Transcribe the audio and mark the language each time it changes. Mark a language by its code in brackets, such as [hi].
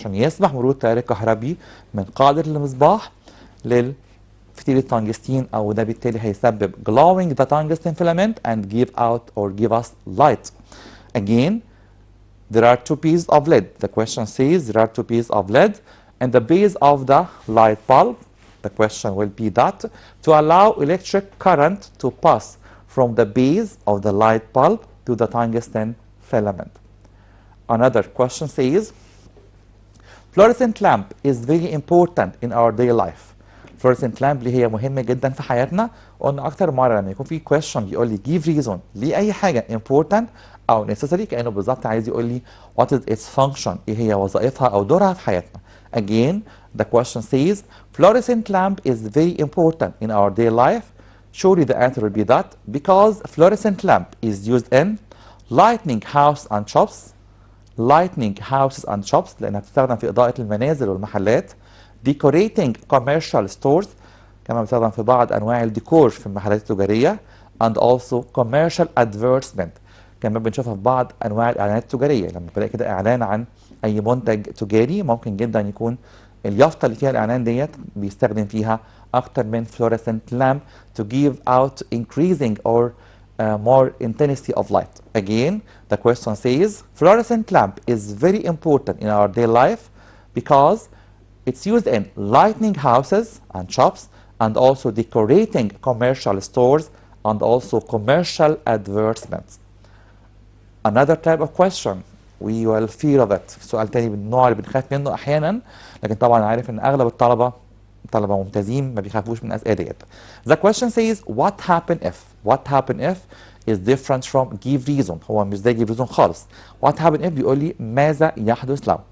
[ar] عشان يسمح مرور التيار الكهربي من قاعدة المصباح للفتيل التنجستين أو ده بالتالي هيسبب [en] glowing the tungsten filament and give out or give us light. Again, there are two pieces of lead. The question says there are two pieces of lead and the base of the light bulb. The question will be that to allow electric current to pass from the base of the light bulb to the tungsten filament. Another question says fluorescent lamp is very important in our daily life. [ar] fluorescent lamp اللي هي مهمة جدا في حياتنا. قلنا أكتر مرة لما يكون في question بيقول لي give reason لأي حاجة important أو necessary كأنه بالظبط عايز يقول لي [en] what is its function [ar] إيه هي وظائفها أو دورها في حياتنا. [en] Again, the question says fluorescent lamp is very important in our daily life. Surely the answer will be that because fluorescent lamp is used in lighting house and shops. Lighting houses and shops [ar] لأنها بتستخدم في إضاءة المنازل والمحلات. [en] Decorating commercial stores [ar] كمان بتستخدم في بعض أنواع الديكور في المحلات التجارية [en] and also commercial advertisement [ar] كمان بنشوفها في بعض أنواع الإعلانات التجارية. لما بلاقي كده إعلان عن أي منتج تجاري ممكن جدا يكون اليافطة اللي فيها الإعلان ديت بيستخدم فيها أكتر من fluorescent lamp [en] to give out increasing or more intensity of light. Again, the question says fluorescent lamp is very important in our daily life because it's used in lighting houses and shops and also decorating commercial stores and also commercial advertisements. Another type of question we will fear of it. [ar] سؤال تاني من النوع اللي بنخاف منه أحيانا لكن طبعا عارف إن أغلب الطلبة ممتازين ما بيخافوش من الأسئلة ديت. [en] The question says what happen if is different from give reason. [ar] هو مش زي give reason خالص. [en] what happen if [ar] بيقول لي ماذا يحدث لو.